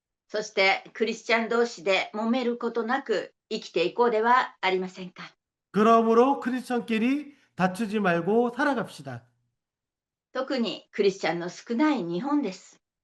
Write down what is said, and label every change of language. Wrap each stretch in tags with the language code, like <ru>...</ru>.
<ja>そしてクリスチャン同士で揉めることなく生きていこうではありませんか。</ja> <ko>그러므로 크리스천끼리 다투지 말고 살아갑시다.</ko> <ja>特にクリスチャンの少ない日本です。</ja>